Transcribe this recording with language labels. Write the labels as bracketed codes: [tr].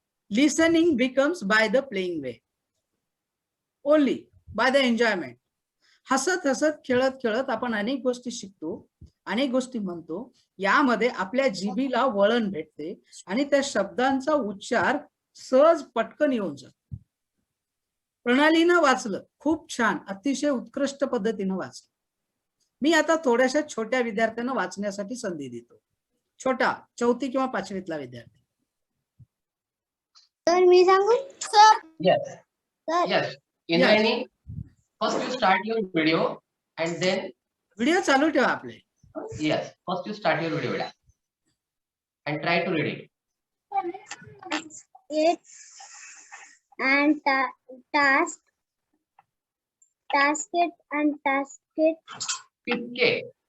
[en] Listening becomes by the playing way. Only by the enjoyment. [mr] हसत हसत खेळत खेळत आपण अनेक गोष्टी शिकतो, अनेक गोष्टी म्हणतो. यामध्ये आपल्या जिभेला वळण भेटते आणि त्या शब्दांचा उच्चार सहज पटकन येऊन जात. प्रणालीनं वाचलं, खूप छान, अतिशय उत्कृष्ट पद्धतीनं वाचलं. मी आता थोड्याशा छोट्या विद्यार्थ्यांना वाचण्यासाठी संधी देतो. छोटा 4थी किंवा 5वीतला विद्यार्थी. तर मी सांगू sir? [en] Yes. Sir Yes. Indrayani, first you start your video and then [mr] video चालू ठेवा आपले. [en] yes, first you start your video and try to read it. it and task it and task it